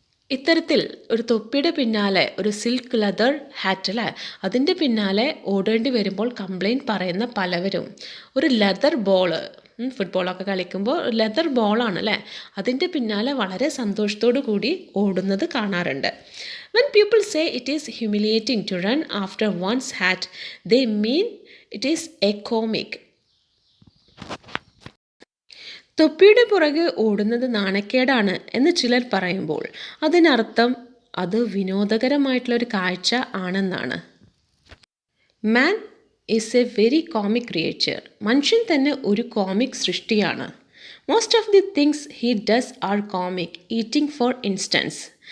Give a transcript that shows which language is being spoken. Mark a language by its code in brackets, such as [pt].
[ml] ഇത്തരത്തിൽ ഒരു തൊപ്പിയുടെ പിന്നാലെ ഒരു സിൽക്ക് ലെതർ ഹാറ്റ് അല്ലേ, അതിൻ്റെ പിന്നാലെ ഓടേണ്ടി വരുമ്പോൾ കംപ്ലയിൻറ്റ് പറയുന്ന പലവരും ഒരു ലെതർ ബോള്, ഫുട്ബോളൊക്കെ കളിക്കുമ്പോൾ ലെതർ ബോളാണ് അല്ലേ, അതിൻ്റെ പിന്നാലെ വളരെ സന്തോഷത്തോടു കൂടി ഓടുന്നത് കാണാറുണ്ട്. [en] When people say it is humiliating to run after one's hat, they mean it is a comic. [ml] തൊപ്പിയുടെ പുറകെ ഓടുന്നത് നാണക്കേടാണ് എന്ന് ചിലർ പറയുമ്പോൾ അതിനർത്ഥം അത് വിനോദകരമായിട്ടുള്ളൊരു കാഴ്ച ആണെന്നാണ്. [en] Man is a very comic creature. [ml] മനുഷ്യൻ തന്നെ ഒരു കോമിക് സൃഷ്ടിയാണ്. [en] Most of the things he does are comic. Eating for instance.